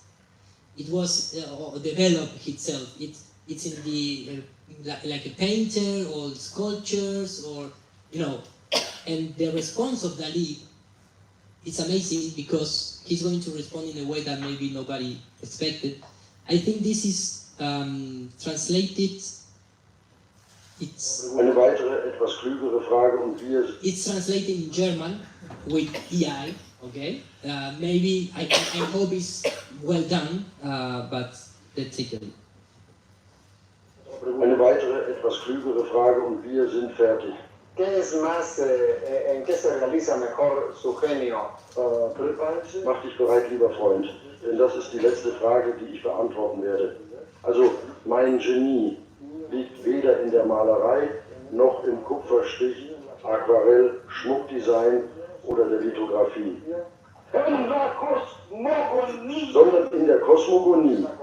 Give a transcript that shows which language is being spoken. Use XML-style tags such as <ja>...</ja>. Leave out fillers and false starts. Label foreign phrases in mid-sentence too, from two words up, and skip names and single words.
<en>It was developed itself. It's in the, like a painter or sculptures or, and the response of Dali, it's amazing because he's going to respond in a way that maybe nobody expected. I think this is translated.</en> <de>Eine weitere, etwas klügere Frage und</de> <en>it's translated in German with EI, okay? Maybe, I hope it's well done, but let's take a look.</en> <de>Eine weitere, etwas klügere Frage und wir sind fertig.</de> <es>¿Qué es más, en qué se realiza mejor su genio?</es> <de>Mach dich bereit, lieber Freund, denn das ist die letzte Frage, die ich beantworten werde. Also, mein Genie liegt weder in der Malerei, noch im Kupferstich, Aquarell, Schmuckdesign oder der Lithografie, sondern in der Kosmogonie.</de>